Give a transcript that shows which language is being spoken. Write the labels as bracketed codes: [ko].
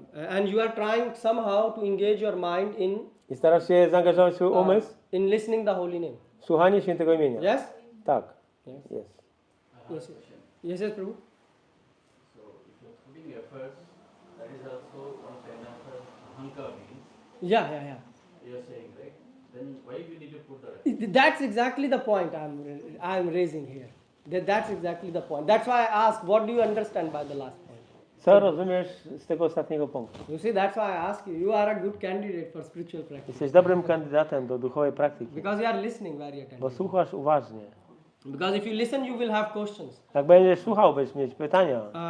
[en] and you are trying somehow to engage your mind [pl] i starasz się zaangażować swój umysł [en] in listening the holy name. [pl] w słuchanie świętego imienia. [en] Yes. [pl] Tak. [en] Yes. [pl] Jest. [en] Yes, Prabhu. So if you're putting efforts, that is also one kind of ahankar means. Yeah. You're saying, right? Then why you need to put that? That's exactly the point I'm raising here. That's exactly the point. That's why I asked, what do you understand by the last point? [pl] Co rozumiesz z tego ostatniego punktu? [en] You see, that's why I ask you. You are a good candidate for spiritual practice [pl] Jesteś dobrym kandydatem do duchowej praktyki, [en] because you are listening very [pl] bo [en] attentively. [pl] słuchasz uważnie. [en] Because if you listen, you will have questions. [pl] Jak będziesz słuchał, będziesz mieć pytania.